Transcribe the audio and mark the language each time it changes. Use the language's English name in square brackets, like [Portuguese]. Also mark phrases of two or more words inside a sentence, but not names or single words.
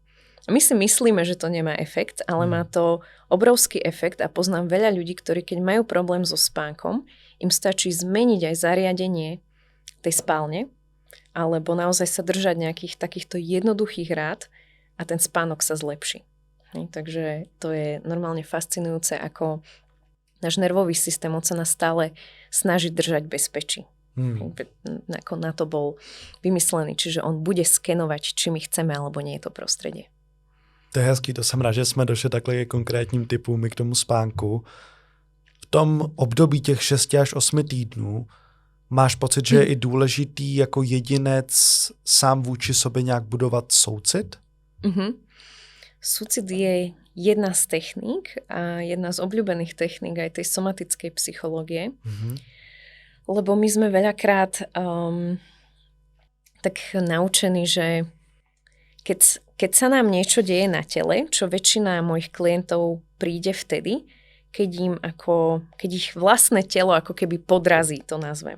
[Slovak] A my si myslíme, že to nemá efekt, ale má to obrovský efekt a poznám veľa ľudí, ktorí keď majú problém so spánkom, im stačí zmeniť aj zariadenie tej spálne alebo naozaj sa držať nejakých takýchto jednoduchých rád a ten spánok sa zlepší. Takže to je normálne fascinujúce, ako náš nervový systém on sa nás stále snaží držať bezpečí. Ako na to bol vymyslený, čiže on bude skenovať, či my chceme, alebo nie je to prostredie. [Czech] To je hezký, to jsem rád, že jsme došli takhle ke konkrétním typům i k tomu spánku. V tom období těch 6 až 8 týdnů máš pocit, že je i důležitý jako jedinec sám vůči sobě nějak budovat soucit? [Slovak] Súcit je jedna z techník a jedna z obľúbených techník aj tej somatickej psychológie. Lebo my sme veľakrát tak naučení, že keď sa nám niečo deje na tele, čo väčšina mojich klientov príde vtedy, keď ich vlastné telo ako keby podrazí, to nazvem.